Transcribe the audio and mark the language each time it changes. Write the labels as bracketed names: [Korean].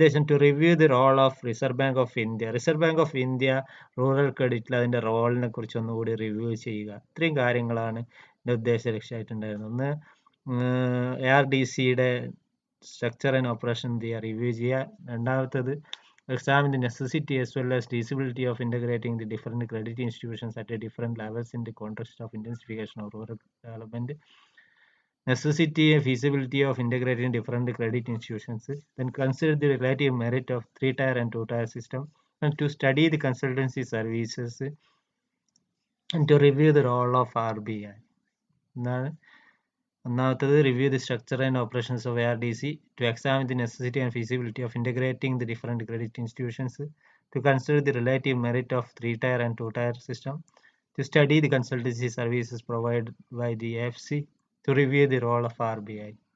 [English] To review the role of reserve bank of India. [Malayalam] Reserve bank of India rural ക്രെഡിറ്റിൽ അതിൻ്റെ റോളിനെ കുറിച്ച് ഒന്നുകൂടി review ചെയ്യുക. ഇത്രയും കാര്യങ്ങളാണ് എൻ്റെ ഉദ്ദേശ ലക്ഷ്യമായിട്ടുണ്ടായിരുന്നത്. ഒന്ന്, ARDCയുടെ [English] structure and operation [Malayalam] റിവ്യൂ ചെയ്യുക. രണ്ടാമത്തത്, [English] examine the necessity as well as feasibility of integrating the different credit institutions at a different levels in the context of intensification of rural development. Necessity and feasibility of integrating different credit institutions. Then consider the relative merit of 3 tier and 2 tier system, and to study the consultancy services and to review the role of RBI. [Malayalam] ഒന്നാമത്തത്, [English] Review the structure and operations of ARDC, to examine the necessity and feasibility of integrating the different credit institutions, to consider the relative merit of 3 tier and 2 tier system, to study the consultancy services provide by the AFC, to review the role of RBI.